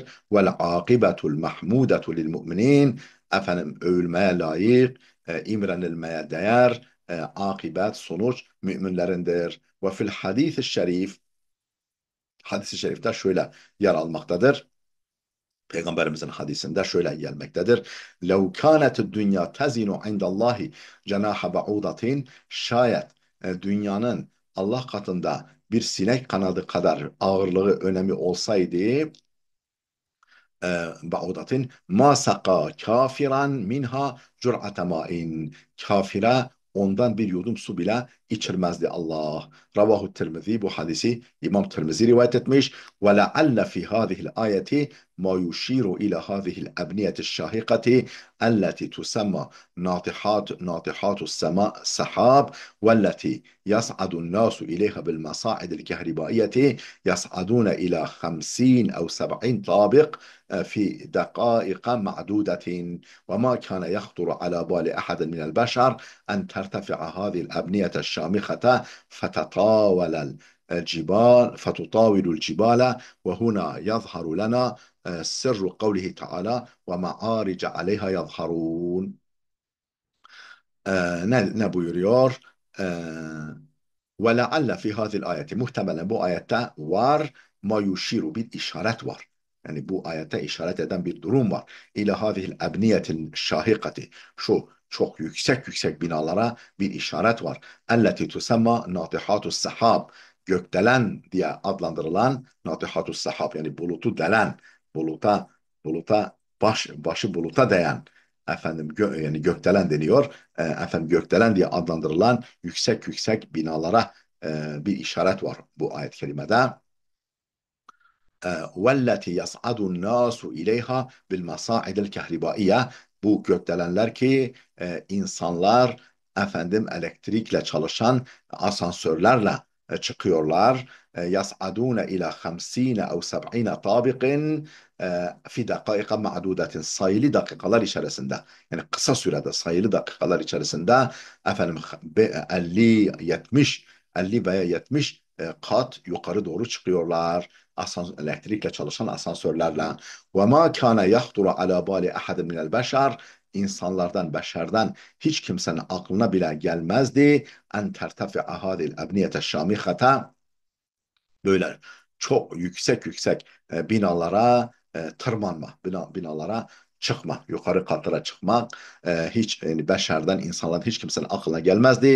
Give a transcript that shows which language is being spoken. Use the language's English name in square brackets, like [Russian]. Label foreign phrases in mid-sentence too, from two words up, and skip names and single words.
[Arabic] والعاقبة المحمودة للمؤمنين, [Turkish] övülmeye layık, imrenilmeye değer, akibet, sonuç müminlerindir. Ve fil hadis-i şerif, hadis-i şerifte şöyle yer almaktadır. Peygamberimizin hadisinde şöyle gelmektedir. [Arabic] لَوْ كَانَتِ الدُّنْيَا تَزِنُ عِنْدَ اللّٰهِ جَنَاحَ بَعُوضَةٍ, [Turkish] şayet dünyanın Allah katında bir sinek kanadı kadar ağırlığı, önemi olsaydı, [Arabic] بعوضة ما سقى كافرا منها جرعة ماء, [Turkish] kafire ondan bir yudum su bile içirmezdi Allah. Ravahu Tirmizi, bu hadisi İmam Tirmizi rivayet etmiş. [Arabic] ولعل في هذه الآية ما يشير إلى هذه الأبنية الشاهقة التي تسمى ناطحات السماء السحاب والتي يصعد الناس إليها بالمصاعد الكهربائية يصعدون إلى 50 أو 70 طابق في دقائق معدودة وما كان يخطر على بال أحد من البشر أن ترتفع هذه الأبنية الشامخة فتطاول الجبال وهنا يظهر لنا سر قوله تعالى ومعارج عليها يظهرون. [Turkish] Ne buyuruyor? [Arabic] ولعل في هذه الآية, [Turkish] muhtemelen bu ayette var [Arabic] ما يشير, [Turkish] bir işaret var. Yani bu ayete işaret eden bir durum var. [Arabic] إلى هذه الأبنية الشاهقة, [Turkish] şu çok yüksek yüksek binalara bir işaret var. [Arabic] التي تسمى ناطحات السحاب, [Turkish] gökdelen diye adlandırılan [Arabic] ناطحات السحاب, [Turkish] yani bulutu delen, başı buluta değen, efendim yani gökdelen deniyor. Efendim gökdelen diye adlandırılan yüksek yüksek binalara bir işaret var bu ayet-i kerimede. [Arabic] وَالَّتِ يَصْعَدُ النَّاسُ اِلَيْهَا بِالْمَصَاعِدِ الْكَهْرِبَائِيَّةِ, [Turkish] bu gökdelenler ki insanlar efendim elektrikle çalışan asansörlerle çıkıyorlar. [Arabic] يَصْعَدُونَ إِلَى 50 أو 70 طابق في دقائق معدودة, [Turkish] sayılı dakikalar içerisinde, yani kısa sürede sayılı dakikalar içerisinde efendim 50 70 50 veya 70 kat yukarı doğru çıkıyorlar elektrikle çalışan asansörlerle. [Arabic] وما كان يخطر على بال أحد من البشر, [Turkish] insanlardan, beşerden hiç kimsenin aklına bile gelmezdi [Arabic] أن ترتفع هذه الأبنية الشامخة, [Turkish] böyle çok yüksek yüksek tırmanma, binalara çıkma, yukarı katlara çıkmak hiç yani beşerden, insanlardan hiç kimsenin aklına gelmezdi.